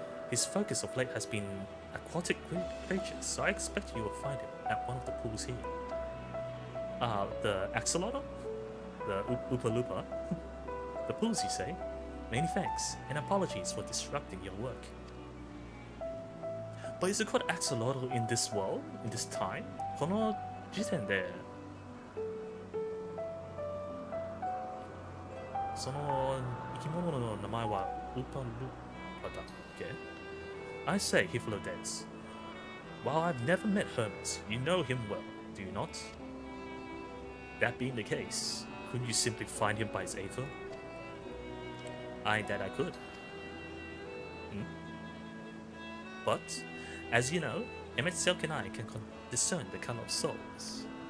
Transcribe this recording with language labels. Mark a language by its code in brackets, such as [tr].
[en] His focus of late has been aquatic creatures, so I expect you will find him at one of the pools here. The axolotl? The Oopa Loopa? The pools, you say? Many thanks, and apologies for disrupting your work. But is it called axolotl in this world? In this time? [ja] この時点でその生き物の名前はウーパルパだっけ? [en] I say, Hyphlodes. While I've never met Hermes, you know him well, do you not? That being the case, couldn't you simply find him by his aether? That I could. But, as you know, MSQ and I can discern the color of souls.